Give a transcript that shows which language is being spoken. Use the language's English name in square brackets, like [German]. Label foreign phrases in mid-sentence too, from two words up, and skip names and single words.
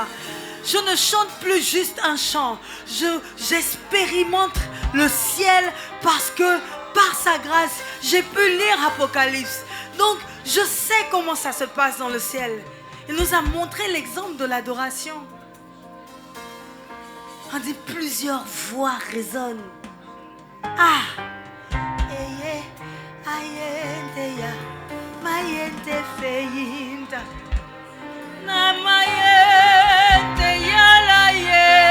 [French] Je ne chante plus juste un chant. J'expérimente le ciel parce que par sa grâce, j'ai pu lire Apocalypse. Donc, je sais comment ça se passe dans le ciel. Il nous a montré l'exemple de l'adoration. On dit plusieurs voix résonnent. Ah! Eye, ayente ya, mayente feinta. Na mayente ya la ye.